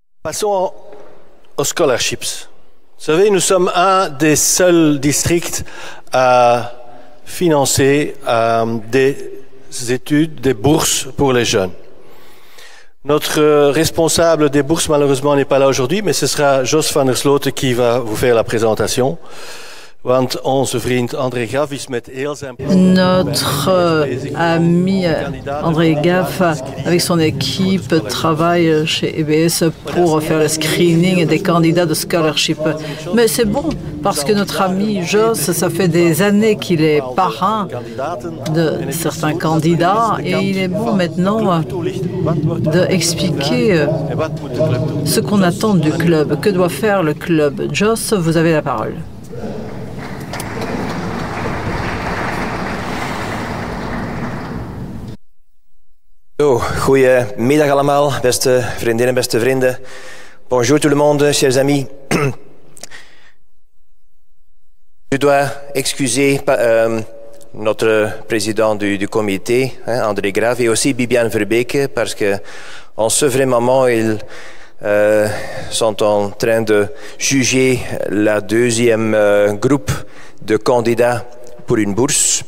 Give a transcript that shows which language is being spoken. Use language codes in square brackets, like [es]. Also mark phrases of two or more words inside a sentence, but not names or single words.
[fr] Passons aux scholarships. Vous savez, nous sommes un des seuls districts à financer des études, des bourses pour les jeunes. Notre responsable des bourses, malheureusement, n'est pas là aujourd'hui, mais ce sera Jos van der Sloten qui va vous faire la présentation. [nl] Want onze vriend André Graaf is met heel zijn... [fr] Notre ami André Graaf, avec son équipe, travaille chez EBS pour faire le screening des candidats de scholarship. Mais c'est bon, parce que notre ami Jos, ça fait des années qu'il est parrain de certains candidats et il est bon maintenant d'expliquer ce qu'on attend du club. Que doit faire le club? Jos, vous avez la parole. [nl] Goedemiddag allemaal, beste vriendinnen, beste vrienden. [fr] Bonjour tout le monde, chers amis. Je dois excuser notre président du comité, André Graaf, et aussi Bibiane Verbeke, parce que en ce vrai moment, ils sont en train de juger la deuxième groupe de candidats pour une bourse.